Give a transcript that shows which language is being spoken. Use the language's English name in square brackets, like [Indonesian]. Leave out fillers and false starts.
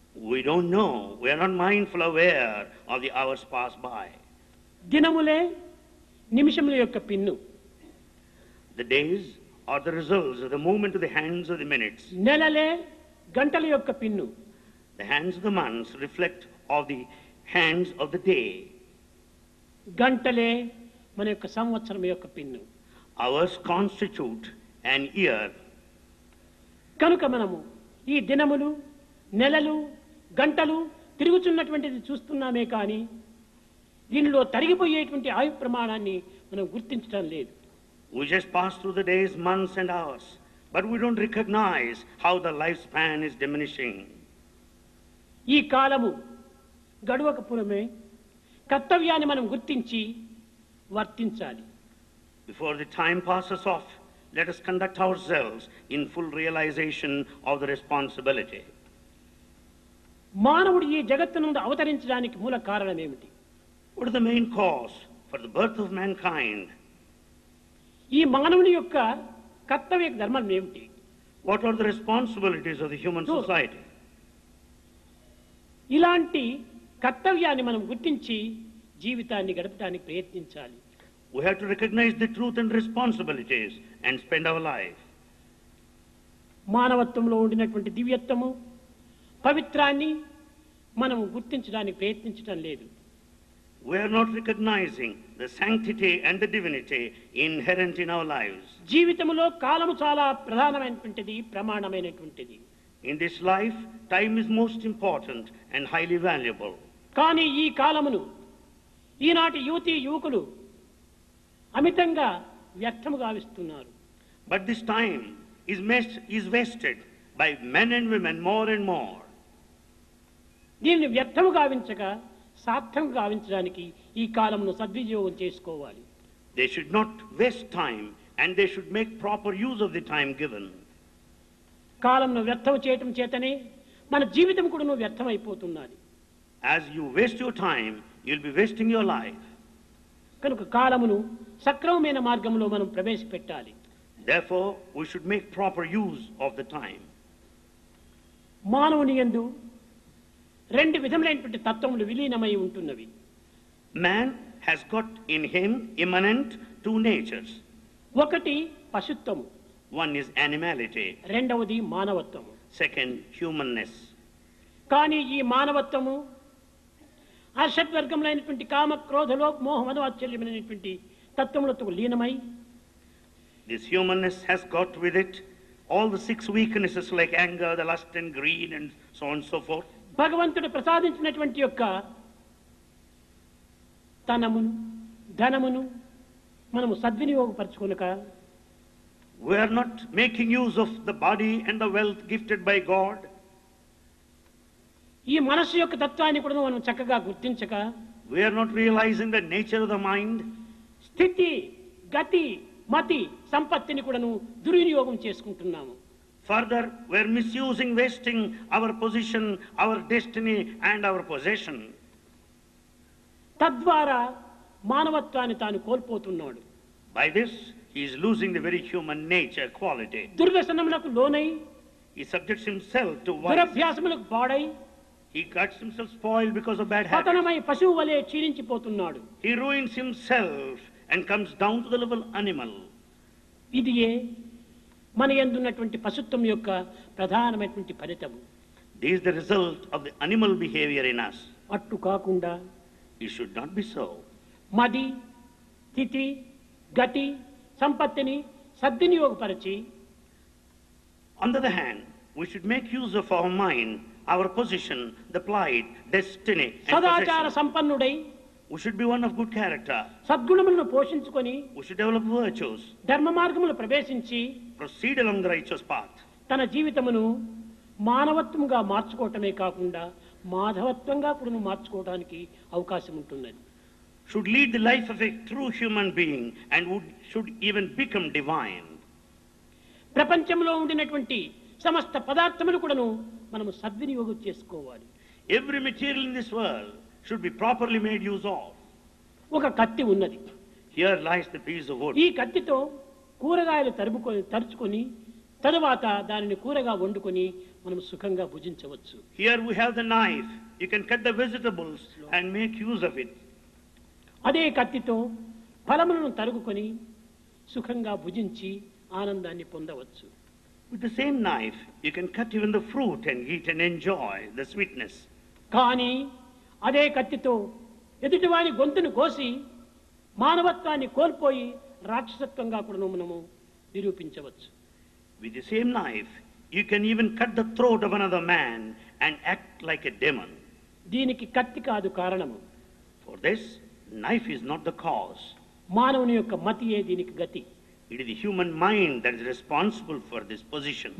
[English] We don't know. We are not mindful aware of the hours pass by. [Telugu] దినములే నిమిషముల యొక్క pin. [English] The days are the results of the movement of the hands of the minutes. [Telugu] నెలలే గంటల యొక్క pin. [English] The hands of the months reflect of the hands of the day. [Telugu] గంటలే మన యొక్క సంవత్సరం యొక్క pin. [English] Hours constitute an year. [Telugu] కనుక మనము ఈ దినములు, నెలలు, గంటలు తిరుగుతున్నటువంటిది చూస్తున్నామే కానీ దీనిలో తరిగిపోయేటువంటి ఆయు ప్రమాణాన్ని మనం గుర్తించడం లేదు. [English] We just pass through the days, months and hours, but we don't recognize how the lifespan is diminishing. [Telugu] ఈ కాలము గడువకపురమే కర్తవ్యాన్ని మనం గుర్తించి వర్తించాలి. [English] Before the time passes off, let us conduct ourselves in full realization of the responsibility. [Telugu] మానవుడు ఈ జగత్తునందు అవతరించడానికి మూల కారణం ఏమిటి? [English] What is the main cause for the birth of mankind? [Telugu] ఈ మానవుని యొక్క కర్తవ్య ధర్మం ఏమిటి? [English] What are the responsibilities of the human society? [Telugu] ఇలాంటి కర్తవ్యాన్ని మనం గుర్తించి జీవితాన్ని గడపడానికి ప్రయత్నించాలి. [English] We have to recognize the truth and responsibilities and spend our life. [Telugu] మానవత్వంలో ఉండినటువంటి దివ్యత్వము, పవిత్రాన్ని మనం గుర్తించడానికి ప్రయత్నించడం లేదు. [English] We are not recognizing the sanctity and the divinity inherent in our lives. [Telugu] జీవితంలో కాలము చాలా ప్రధానమైనటువంటిది, ప్రమాణమైనటువంటిది. [English] In this life, time is most important and highly valuable. [Telugu] కానీ ఈ కాలమును ఈనాటి యువతీ యువకులు అమితంగా వ్యర్థము గావిస్తున్నారు. [English] But this time is wasted by men and women more and more. [Telugu] దీనిని వ్యర్థము గావించక సార్థం గావించడానికి ఈ కాలమును సద్వినియోగం చేసుకోవాలి. [English] They should not waste time and they should make proper use of the time given. [Telugu] కాలమును వ్యర్థం చేయటం చేతనే మన జీవితం కూడా వ్యర్థమైపోతున్నది. [English] As you waste your time, you'll be wasting your life. [Telugu] కనుక కాలమును సక్రమమైన మార్గంలో మనం ప్రవేశపెట్టాలి. [English] Therefore, we should make proper use of the time. [Telugu] మానవుని యందు రెండు విధములైనటువంటి తత్వములు విలీనమై ఉంటున్నవి. [English] Man has got in him immanent two natures. [Telugu] ఒకటి పశుత్వము, [English] One is animality, [Telugu] రెండవది మానవత్వము. [English] second humanness. [Telugu] కానీ ఈ మానవత్వము అషడ్వర్గములైనటువంటి కామ, క్రోధ, లోభ, మోహ, మదవాత్సల్యమైనటువంటి తత్వములతో లీనమై [English] This humanness has got with it all the 6 weaknesses like anger, the lust and greed and so on and so forth. [Telugu] భగవంతుడు ప్రసాదించినటువంటి యొక్క తనమును, ధనమును మనము సద్వినియోగపరచుకొనక [English] We are not making use of the body and the wealth gifted by God. [Telugu] ఈ మనస్సు యొక్క తత్వాన్ని కూడా మనం చక్కగా గుర్తించక [English] We are not realizing the nature of the mind. [Telugu] స్థితి, గతి, మతి, సంపత్తిని కూడాను దుర్వినియోగం చేసుకుంటున్నాము. [English] Further, we are misusing, wasting our position, our destiny and our possession. [Telugu] తద్వారా మానవత్వాన్ని తాను కోల్పోతున్నాడు. [English] By this, he is losing the very human nature quality. [Telugu] దుర్వ్యసనములకు లోనై, [English] He subjects himself to vice. [Telugu] దురభ్యాసములకు పాడై, [English] He gets himself spoiled because of bad habits. [Telugu] పతనమై పశువు వలె క్షీణించిపోతున్నాడు. [English] He ruins himself and comes down to the level animal. [Telugu] ఇదియే మన యందున్నటువంటి పశుత్వం యొక్క ప్రధానమైనటువంటి ఫలితము. [English] This is the result of the animal behavior in us. [Telugu] అట్టు కాకుండా [English] It should not be so. [Telugu] మది, స్థితి, గతి, సంపత్తిని సద్వినియోగపరిచి, [English] On the other hand, we should make use of our mind, our position, the plight, destiny, and [Telugu] సదాచార [English] possession. [Telugu] సంపన్నుడై [English] We should be one of good character. [Telugu] సద్గుణములను పోషించుకొని [English] We should develop virtues, [Telugu] ధర్మ మార్గములు ప్రవేశించి [English] proceed along the righteous path. [Telugu] తన జీవితమును మానవత్వంగా మార్చుకోవటమే కాకుండా మాధవత్వంగా కూడా మార్చుకోవడానికి అవకాశం ఉంటున్నది. [English] Should lead the life of a true human being and should even become divine. [Telugu] ప్రపంచంలో ఉండినటువంటి సమస్త పదార్థములు కూడాను మనము సద్వినియోగం చేసుకోవాలి. [English] Every material in this world should be properly made use of. [Telugu] ఒక కత్తి ఉన్నది. [English] Here lies the piece of wood. [Telugu] ఈ కత్తితో కూరగాయలు తరుచుకొని తరువాత దానిని కూరగా వండుకొని మనం సుఖంగా భుజించవచ్చు. [English] Here we have the knife. You can cut the vegetables and make use of it. [Telugu] అదే కత్తితో ఫలములను తరుగుకొని సుఖంగా భుజించి ఆనందాన్ని పొందవచ్చు. [English] With the same knife, you can cut even the fruit and eat and enjoy the sweetness. [Telugu] కానీ అదే కత్తితో ఎదుటివాని గొంతును కోసి మానవత్వాన్ని కోల్పోయి రాక్షసత్వంగా కూడా మనము నిరూపించవచ్చు. [English] With the same knife, you can even cut the throat of another man and act like a demon. [Telugu] దీనికి కత్తి కాదు కారణము. [English] For this, knife is not the cause. [Telugu] మానవుని యొక్క మతియే దీనికి గతి. [English] It is the human mind that is responsible for this position.